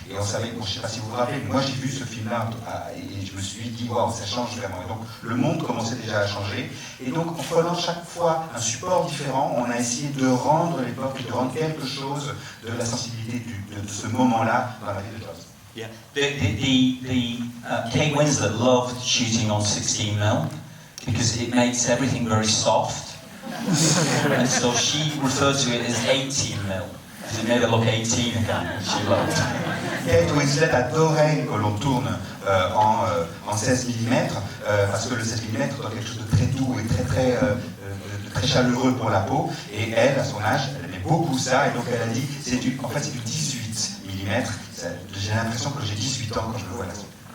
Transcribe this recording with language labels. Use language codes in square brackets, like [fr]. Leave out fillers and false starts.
[fr] Et on savait, bon, je ne sais pas si vous vous rappelez, mais moi j'ai vu ce film-là et je me suis dit, waouh, ça change vraiment. Et donc le monde commençait déjà à changer. Et donc en prenant chaque fois un support différent, on a essayé de rendre l'époque, de rendre quelque chose de la sensibilité de ce moment-là dans la vie de Jobs. [en] Yeah, Kate Winslet loved shooting on 16mm because it makes everything very soft, and so she referred to it as 18mm. It made her look 18 again, she loved. [fr] Kate Winslet adorait que l'on tourne en 16 mm, parce que le 16 mm est quelque chose de très doux et très chaleureux pour la peau, et elle, à son âge, elle aimait beaucoup ça, et donc elle a dit, en fait c'est du 18 mm, j'ai l'impression que j'ai 18 ans quand je le vois là-dessus.